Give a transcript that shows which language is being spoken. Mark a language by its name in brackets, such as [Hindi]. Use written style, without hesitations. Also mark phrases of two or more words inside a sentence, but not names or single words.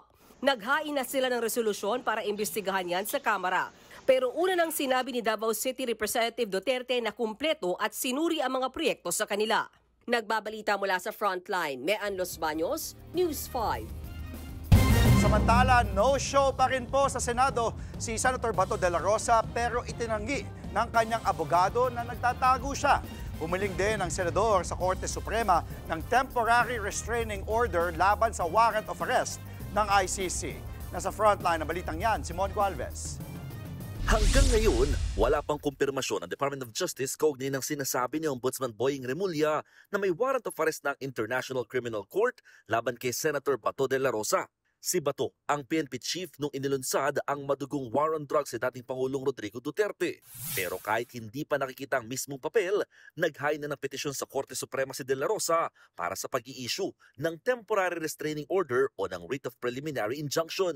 [Filipino] Naghain na sila ng resolusyon para imbestigahan yan sa Kamara. Pero una nang sinabi ni Davao City Representative Duterte na kumpleto at sinuri ang mga proyekto sa kanila. Nagbabalita mula sa Frontline, Mean Los Baños, News 5. Samantala, no-show pa rin po sa Senado si Senator Bato de la Rosa pero itinanggi ng kanyang abogado na nagtatago siya. Humiling din ang senador sa Korte Suprema ng [English] temporary restraining order [Filipino] laban sa [English] warrant of arrest [Filipino] ng ICC. Nasa frontline ng balitang yan, Simon Gualvez. Hanggang ngayon, wala pang kumpirmasyon ng Department of Justice kaugnay ng sinasabi ni Ombudsman Boying Remulla na may [English] warrant of arrest [Filipino] ng International Criminal Court laban kay Senator Bato de la Rosa. Si Bato ang PNP chief nung inilunsad ang madugong [English] war on drugs [Filipino] sa dating Pangulong Rodrigo Duterte. Pero kahit hindi pa nakikita ang mismong papel, nag-hine na ng petisyon sa Korte Suprema si De La Rosa para sa pag-i-issue ng [English] temporary restraining order [Filipino] o ng [English] writ of preliminary injunction.